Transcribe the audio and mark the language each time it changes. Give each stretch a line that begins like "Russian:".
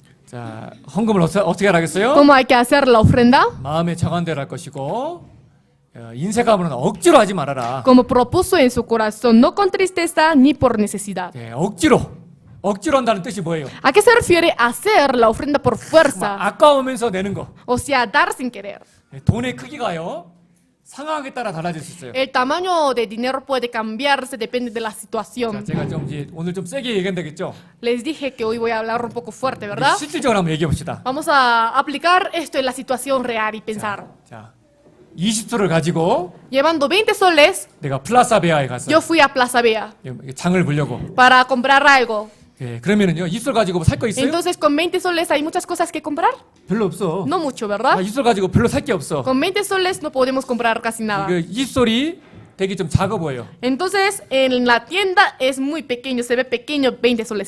Korean: 자, 헌금을 어떻게 하라겠어요?
Spanish: ¿Cómo hay que hacer la ofrenda?
Korean: 마음에 정한 대로 할 것이고 인색함으로는 억지로 하지 말아라.
Spanish: Como propuso en su corazón, no con tristeza ni por necesidad.
Korean: 네, 억지로 한다는 뜻이 뭐예요?
Spanish: ¿A qué se refiere hacer la ofrenda por
Korean: 막
Spanish: fuerza?
Korean: 아까우면서 내는 거.
Spanish: O sea, dar sin querer.
Korean: 네, 돈의 크기가요 상황에 따라 달라질 수 있어요.
Spanish: El tamaño de dinero puede cambiarse, depende de la
Korean: 자,
Spanish: situación.
Korean: 제가 좀 이제 오늘 좀 세게 얘기하면 되겠죠?
Spanish: Les dije que hoy voy a hablar un poco fuerte, ¿verdad?
Korean: 실질적으로 한번 얘기해 봅시다.
Spanish: Vamos a aplicar esto en la situación real y pensar.
Korean: 자, 20소를 가지고
Spanish: Llevando 20 soles,
Korean: 내가 플라사베아에 가서
Spanish: yo fui a Plaza Vea
Korean: 장을 보려고.
Spanish: para comprar algo.
Korean: 예, 그러면은요 20소 가지고 살 거 있어요?
Spanish: Entonces, con 20 soles hay muchas cosas que comprar.
Korean: 별로 없어.
Spanish: No mucho, ¿verdad?
Korean: 20소 가지고 별로 살 게 없어.
Spanish: Con 20 soles no podemos comprar casi nada.
Korean: 그 20솔이 되게 좀 작아 보여요.
Spanish: Entonces, en la tienda es muy pequeño, se ve pequeño 20 soles,